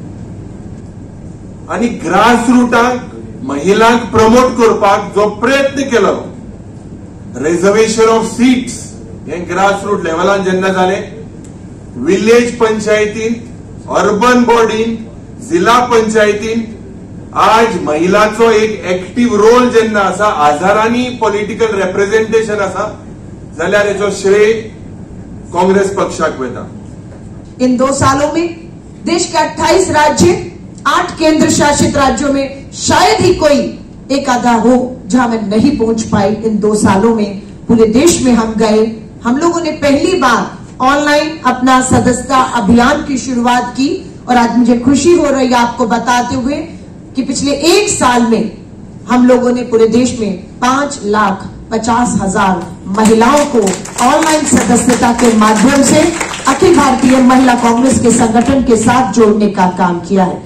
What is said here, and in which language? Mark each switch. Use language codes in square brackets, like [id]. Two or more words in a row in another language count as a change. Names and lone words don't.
[kok] आणि ग्रास रूटाक महिलांक प्रमोट करपाक जो प्रयत्न केलो [en] reservation of seats [kok] हे [en] grass root [kok] लेवलान जेन्ना जाले विलेज पंचायतीन अर्बन बॉडीन जिल्हा पंचायतीन आज महिलांचो एक [en] active role [kok] जेन्ना आसा हजारांनी [en] political representation [kok] आसा जाल्यार हेचो श्रेय कांग्रेस पक्षाक वता। [hi] इन 2 सालों में देश के 28 राज्य 8 केंद्र शासित राज्यों में शायद ही कोई एक आधा हो जहां मैं नहीं पहुंच पाई। इन 2 सालों में पूरे देश में हम गए। हम लोगों ने पहली बार ऑनलाइन अपना सदस्यता अभियान की शुरुआत की और आज मुझे खुशी हो रही है आपको बताते हुए कि पिछले 1 साल में हम लोगों ने पूरे देश में 5,50,000 महिलाओं को ऑनलाइन सदस्यता के माध्यम से अखिल भारतीय महिला कांग्रेस के संगठन के साथ जोड़ने का काम किया है।